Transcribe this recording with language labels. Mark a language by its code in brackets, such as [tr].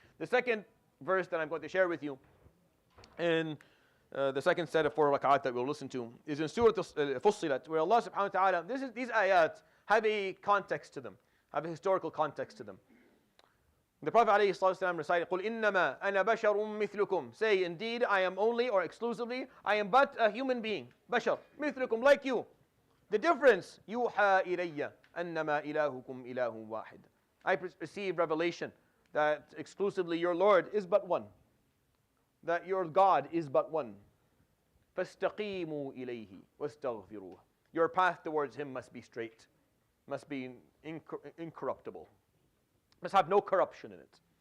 [en] The second verse that I'm going to share with you in the second set of 4 rak'at that we'll listen to is in Surah Fussilat, where Allah subhanahu wa ta'ala, these ayat have a context to them, have a historical context to them. The Prophet alayhi salatu recited, [ar] قُلْ إِنَّمَا أَنَا بَشَرٌ مِثْلُكُمْ. [en] Say, indeed, I am only or exclusively, I am but a human being. Bashar, مثلكم, like you. The difference, [ar] يُوحَى إِلَيَّ أَنَّمَا إِلَهُكُمْ إِلَهٌ وَاحِدٌ. [en] I receive revelation that exclusively your Lord is but one, that your God is but one. [ar] فَاسْتَقِيمُوا إِلَيْهِ وَاسْتَغْفِرُوهُ. [en] Your path towards Him must be straight, must be incorruptible, must have no corruption in it.